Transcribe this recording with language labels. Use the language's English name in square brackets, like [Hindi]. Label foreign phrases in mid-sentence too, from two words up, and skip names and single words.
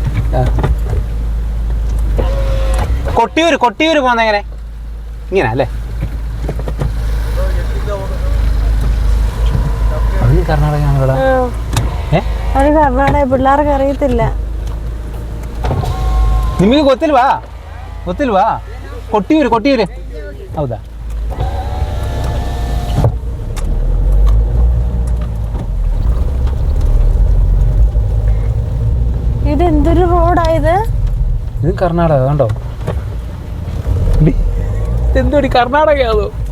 [Malayalam] കൊട്ടിയൂര് പോകുന്ന എങ്ങനെ ഇങ്ങനെ അല്ലേ? കർണാടക കർണാടക പിള്ളേർക്ക് അറിയത്തില്ല. [Kannada] ನಿಮಗೆ ಗೊತ್ತಿಲ್ವಾ ಕೊಟ್ಟಿಯೂರು ಹೌದಾ? [Malayalam] ഇത് എന്തൊരു റോഡായത്? ഇത് കർണാടക കണ്ടോ? എന്തോടി കർണാടക അതോ?